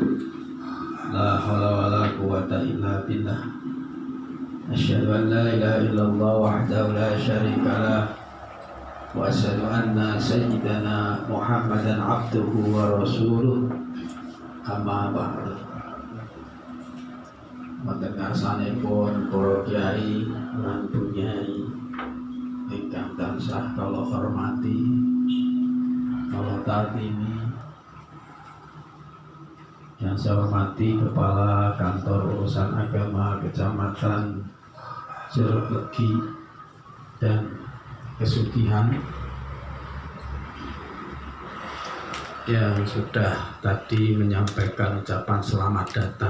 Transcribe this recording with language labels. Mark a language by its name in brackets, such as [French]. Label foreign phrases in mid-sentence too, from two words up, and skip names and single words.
[Arabic] لا حول ولا قوة إلا بالله. أشهد أن لا إله إلا الله وحده لا شريك له، وأشهد أن سيدنا محمدا عبده ورسوله. أما بعد. [Javanese] Mendengar sanepun para kiai lan bunyai ingkang tansah kula hormati, kula tatimi. [Indonesian] Yang saya hormati Kepala Kantor Urusan Agama Kecamatan Jeruk Legi dan Kesugihan yang sudah tadi menyampaikan ucapan selamat datang.